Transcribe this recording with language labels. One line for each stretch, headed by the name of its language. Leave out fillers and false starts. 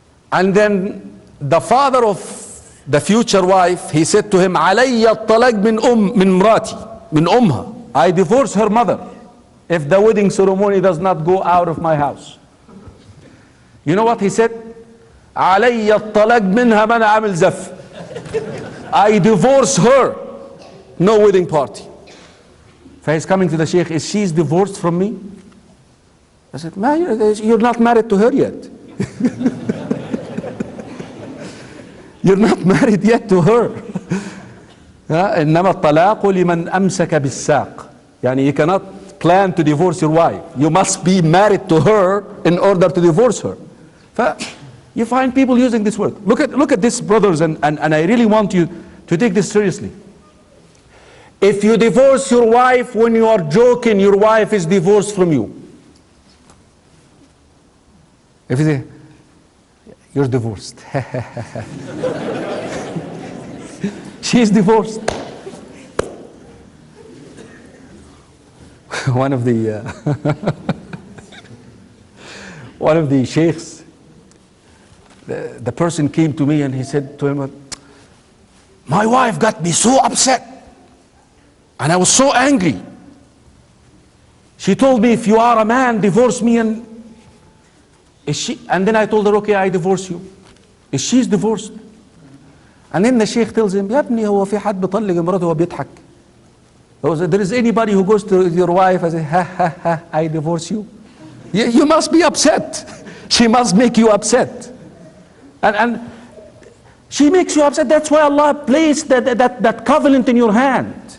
English: And then the father of the future wife, he said to him,
Arabic: علي الطلاق من مراتي من أمها.
English: I divorce her mother if the wedding ceremony does not go out of my house. You know what he said?
Arabic: علي الطلاق منها ما أنا عامل زف.
English: I divorce her, no wedding party. So he's coming to the Sheikh, is she divorced from me? I said, you're not married to her yet. You're not married yet to her.
Arabic: إنما الطلاق لمن أمسك بالساق.
English: يعني you cannot plan to divorce your wife. You must be married to her in order to divorce her. You find people using this word. Look at this, brothers, and I really want you to take this seriously. If you divorce your wife when you are joking, your wife is divorced from you. If you say, you're divorced. She's divorced. One of the sheikhs, the person came to me and he said to him, my wife got me so upset and I was so angry. She told me, if you are a man, divorce me. And then I told her, okay, I divorce you. She's divorced. And then the sheikh tells him,
Arabic: يا ابني هو في حد بيطلق مراته وهو بيضحك.
English: There is anybody who goes to your wife and says, ha ha ha, I divorce you. You must be upset. She must make you upset. And she makes you upset. That's why Allah placed that covenant in your hand.